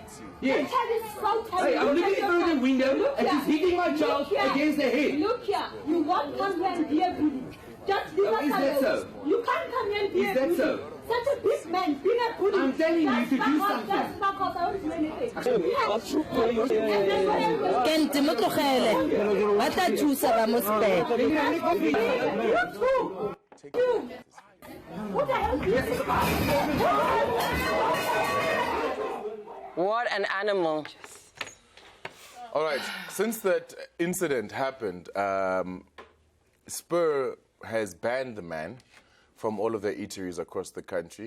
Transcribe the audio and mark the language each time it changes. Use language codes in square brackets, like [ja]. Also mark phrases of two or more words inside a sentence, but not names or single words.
[en] Yes. The child is so tiny. Hey, I'm Look looking at through your the window Look and here. she's hitting my Look child here. against the head. Look here. You won't come here and be a bully. Just be Is that so? You can't come here and be Is a that bully. so? Such a big man being a bully. I'm telling you Just to do back off, something. Just back off. I won't do anything. [tn] Ke mo tlogele ba tla thusa ba mo spare. [en] Who the hell is this? What an animal. All right, since that incident happened, Spur has banned the man from all of their eateries across the country.